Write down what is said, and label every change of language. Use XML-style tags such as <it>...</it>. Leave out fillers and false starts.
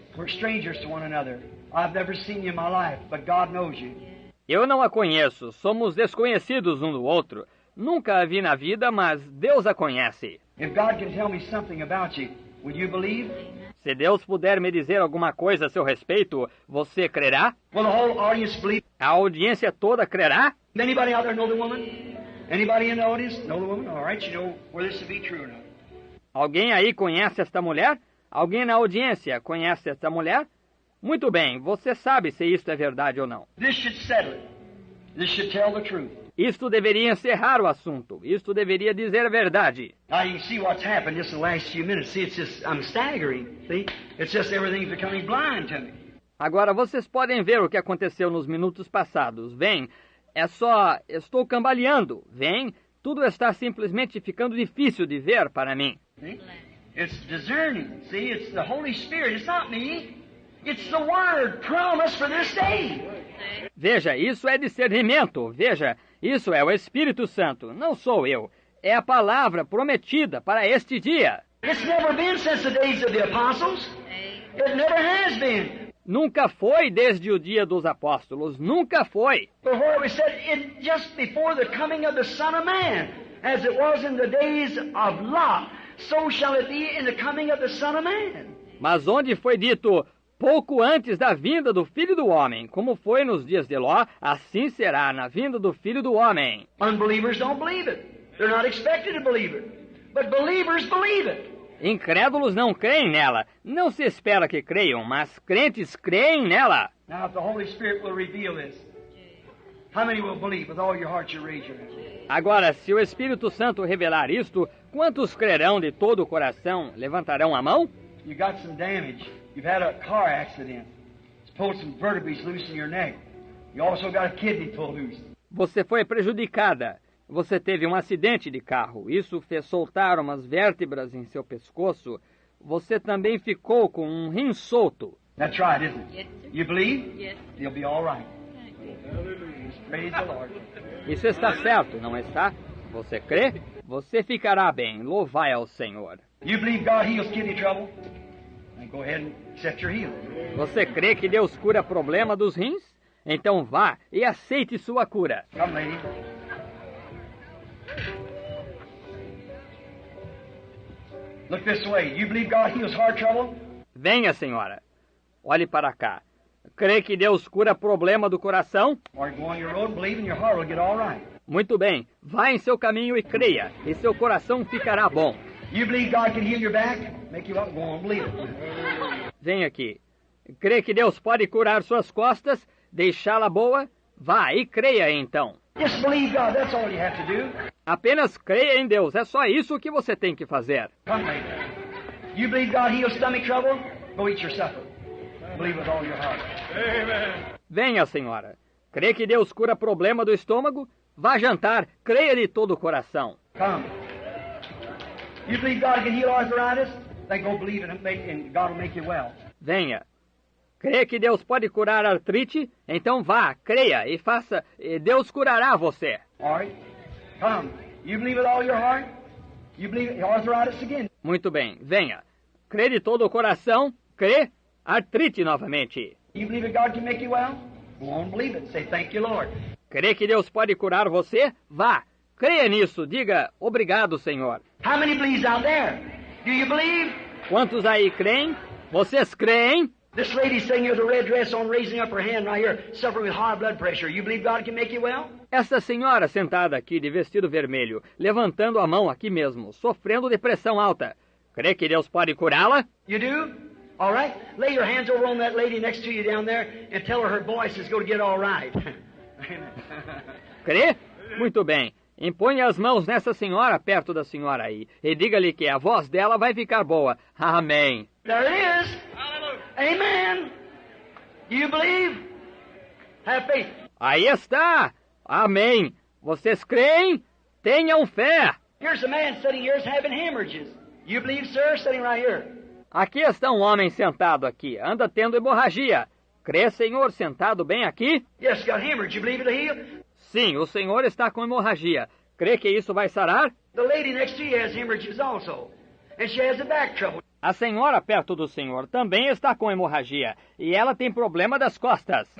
<en>We're strangers to one another. I've never seen you in my life, but God knows you.</en> <pt>Eu não a conheço. Somos desconhecidos um do outro. Nunca a vi na vida, mas Deus a conhece.</pt> <en>If God can tell me something about you, will you believe?</en> <pt>Se Deus puder me dizer alguma coisa a seu respeito, você crerá?</pt> <en>Will the whole audience believe?</en> <pt>A audiência toda crerá?</pt> <en>Anybody out there know the woman? Anybody in the audience know the woman? All right, you know whether this to be true or not.</en> <pt>Alguém aí conhece esta mulher? Alguém na audiência conhece esta mulher? Muito bem, você sabe se isto é verdade ou não.</pt> <en>This should settle it. This should tell the truth.</en> <pt>Isto deveria encerrar o assunto. Isto deveria dizer a verdade.</pt> <en>Now you can see what's happened just in the last few minutes. See, it's just, I'm staggering. See, it's just everything's becoming blind to me.</en> <pt>Agora vocês podem ver o que aconteceu nos minutos passados. Vem, estou cambaleando. Vem, tudo está simplesmente ficando difícil de ver para mim.</pt> <en>See? It's discerning. See, it's the Holy Spirit. It's not me. It's the Word promised for this day.</en> <pt>Veja, isso é discernimento. Veja, isso é o Espírito Santo. Não sou eu. É a palavra prometida para este dia.</pt> <en>It's never been since the days of the apostles. It never has been.</en> <pt>Nunca foi desde o dia dos apóstolos. Nunca foi.</pt> <en>Before it was said, just before the coming of the Son of Man, as it was in the days of Lot, so shall it be in the coming of the Son of Man.</en> <pt>Mas onde foi dito pouco antes da vinda do Filho do Homem, como foi nos dias de Ló, assim será na vinda do Filho do Homem.</pt> <en>Unbelievers don't believe it. They're not expected to believe it. But believers believe it.</en> <pt>Incrédulos não creem nela. Não se espera que creiam, mas crentes creem nela.</pt> <en>Now, if the Holy Spirit will reveal this, how many will believe? With all your heart you raise your hand.</en> <pt>Agora, se o Espírito Santo revelar isto, quantos crerão de todo o coração? Levantarão a mão?</pt> <en>You got some damage. You've had a car accident. It's pulled some vertebrae loose in your neck. You also got a kidney pulled loose.</en> <pt>Você foi prejudicada. Você teve um acidente de carro. Isso fez soltar umas vértebras em seu pescoço. Você também ficou com um rim solto.</pt> <en>That's right, isn't it? Yes, sir. You believe? Yes. You'll be all right. Thank Praise the Lord.</en> <pt>Isso está certo, não está? Você crê? Você ficará bem. Louvai ao Senhor.</pt> <en>You believe God heals kidney trouble? Then go ahead and accept your healing.</en> <pt>Você crê que Deus cura problema dos rins? Então vá e aceite sua cura.</pt> <en>Come, lady. Look this way. You believe God heals heart trouble?</en> <pt>Venha, senhora. Olhe para cá. Crê que Deus cura problema do coração?</pt> <en>Or go on your road and believe and your heart will get all right.</en> <pt>Muito bem. Vá em seu caminho e creia, e seu coração ficará bom.</pt> <en>You believe God can heal your back? Make you up, go on, believe it.</en> <pt>Vem aqui. Crê que Deus pode curar suas costas, deixá-la boa? Vá e creia então.</pt> <en>Just believe God, that's all you have to do.</en> <pt>Apenas creia em Deus, é só isso que você tem que fazer.</pt> <en>Come, lady. You believe God heals stomach trouble? Go eat your supper. Believe with all your heart.</en> <pt>Venha, senhora. Crê que Deus cura problema do estômago? Vá jantar, creia de todo o coração.</pt> <en>Come. You believe God can heal arthritis? Then go believe it and God will make you well.</en> <pt>Venha. Crê que Deus pode curar artrite? Então vá, creia e faça, e Deus curará você.</pt> <en>All right? Come. You believe with all your heart? You believe arthritis again?</en> <pt>Muito bem, venha. Crê de todo o coração? Crê? Artrite novamente.</pt> <en>You believe that God can make you well? Go on and believe it. Say, thank you, Lord.</en> <pt>Crê que Deus pode curar você? Vá. Creia nisso. Diga, obrigado, Senhor.</pt> <en>How many believes out there? Do you believe?</en> <pt>Quantos aí creem? Vocês creem?</pt> <en>This lady sitting here with a red dress on, raising up her hand right here, suffering with high blood pressure. You believe God can make you well?</en> <pt>Essa senhora sentada aqui de vestido vermelho, levantando a mão aqui mesmo, sofrendo de pressão alta. Crê que Deus pode curá-la?</pt> <en>You do? All right. Lay your hands over on that lady next to you down there and tell her voice is going to get all right.</en> <pt>Crê? Muito bem. Imponha as mãos nessa senhora perto da senhora aí e diga-lhe que a voz dela vai ficar boa. Amém.</pt> <en>There it is. Amen. You believe? Have faith.</en> <pt>Aí está. Amém. Vocês creem? Tenham fé.</pt> <en>Here's a man sitting here having hemorrhages. You believe, sir? Sitting right here.</en> <pt>Aqui está um homem sentado aqui. Anda tendo hemorragia. Crê, Senhor, sentado bem aqui?</pt> <en>Yes, got hemorrhage. You believe it'll heal?</en> <pt>Sim, o Senhor está com hemorragia. Crê que isso vai sarar?</pt> <en>The lady next to you has hemorrhages also. And she has a back trouble.</en> <pt>A senhora perto do Senhor também está com hemorragia. E ela tem problema das costas.</pt>